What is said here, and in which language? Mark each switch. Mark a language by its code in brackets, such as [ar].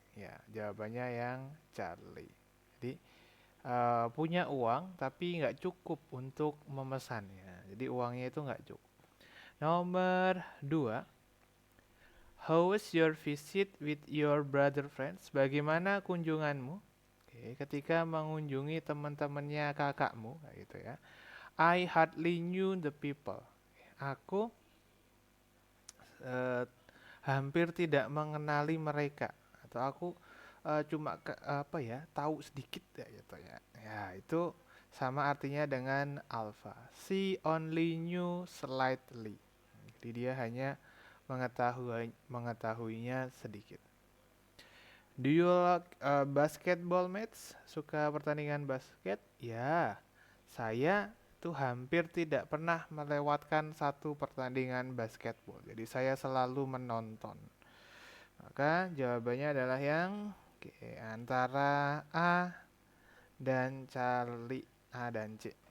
[id] Ya, jawabannya yang Charlie. Jadi punya uang tapi nggak cukup untuk memesannya. Jadi uangnya itu nggak cukup. Nomor 2. [en] How was your visit with your brother friends? [id] Bagaimana kunjunganmu? Ketika mengunjungi teman-temannya kakakmu, kayak gitu ya. [en] I hardly knew the people. [id] Aku hampir tidak mengenali mereka, atau aku cuma tahu sedikit ya gitu ya. Ya, itu sama artinya dengan alpha. [en] She only knew slightly. [id] Jadi dia hanya mengetahuinya sedikit. [en] Do you like basketball match? [id] Suka pertandingan basket? Ya, saya tuh hampir tidak pernah melewatkan satu pertandingan basketball. Jadi saya selalu menonton. Maka jawabannya adalah yang antara A dan Charlie, A dan C.